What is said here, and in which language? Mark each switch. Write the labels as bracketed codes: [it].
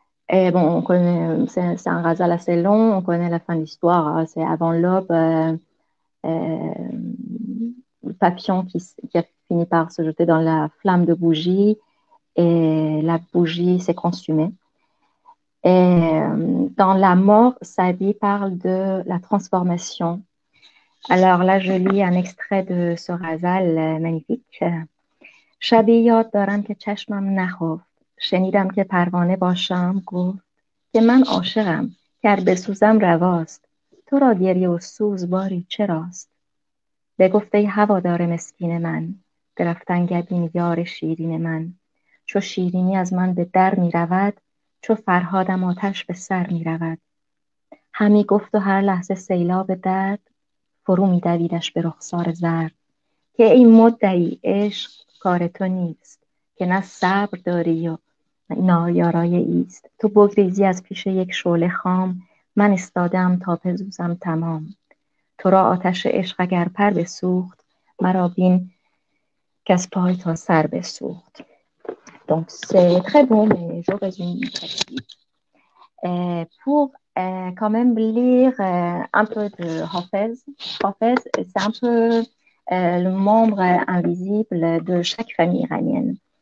[fr] Et bon, on connaît, c'est un Razal assez long, on connaît la fin de l'histoire, hein, c'est avant l'aube, le papillon qui a fini par se jeter dans la flamme de bougie et la bougie s'est consumée. Et dans la mort, Saadi parle de la transformation. Alors là, je lis un extrait de ce Razal magnifique. [fa] شبی یاد دارم که چشمم نخفت شنیدم که پروانه باشم گفت که من عاشقم گر بسوزم رواست تو را گریه و سوز باری چراست بگفت ای هوادار مسکین من به رفتنگبین یار شیرین من چو شیرینی از من به در می رود چو فرهادم آتش به سر می رود همی گفت و هر لحظه سیلاب درد فرو می دویدش به رخسار زرد که این مدعی عشق کار تو نیست که نه صبر داری و نایارای ایست تو بگریزی از پیش یک شعله خام من استادم تا بسوزم تمام تو را آتش عشق اگر پر بسوخت مرا بین که از پای تا سر بسوخت. [fr] Donc c'est très bon mais je résume très vite. Pour quand même lire un peu de Hafez. Hafez, c'est un peu le membre invisible de chaque famille iranienne.